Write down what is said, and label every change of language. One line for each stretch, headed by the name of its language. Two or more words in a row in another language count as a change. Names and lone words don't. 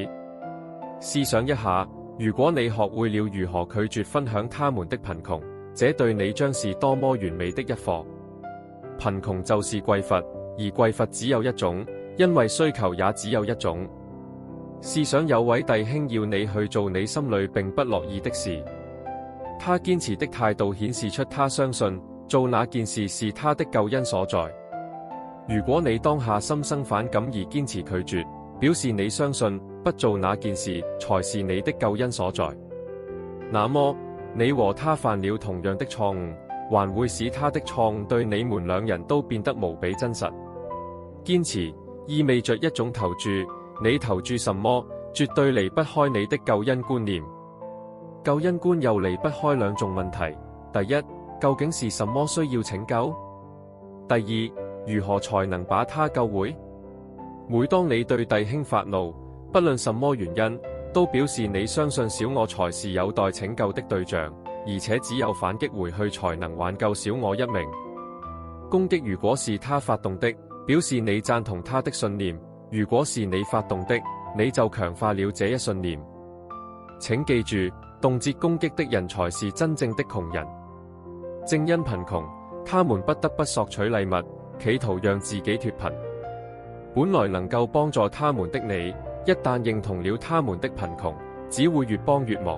Chinese: 試想一下，如果你學會了如何拒絕分享他們的貧窮，這對你將是多麼完美的一課。貧窮就是匱乏，而匱乏只有一種，因為需求也只有一種。試想有位弟兄要你去做你心裏並不樂意的事，他堅持的態度顯示出他相信做那件事是他的救恩所在。如果你當下心生反感而堅持拒絕，表示你相信不做那件事才是你的救恩所在，那麼你和他犯了同樣的錯誤，還會使他的錯誤對你們兩人都變得無比真實。堅持意味着一種投注，你投注什麼，絕對離不開你的救恩觀念。救恩觀又離不開兩種問題：第一，究竟是什麼需要拯救？第二，如何才能把他救回？每當你對弟兄發怒，不論什麼原因，都表示你相信小我才是有待拯救的對象，而且只有反擊回去才能挽救小我一命。攻擊如果是他發動的，表示你贊同他的信念；如果是你發動的，你就強化了這一信念。請記住，動輒攻擊的人才是真正的窮人。正因貧窮，他們不得不索取禮物，企圖讓自己脫貧。本來能夠幫助他們的你，一旦認同了他們的貧窮，只會越幫越忙。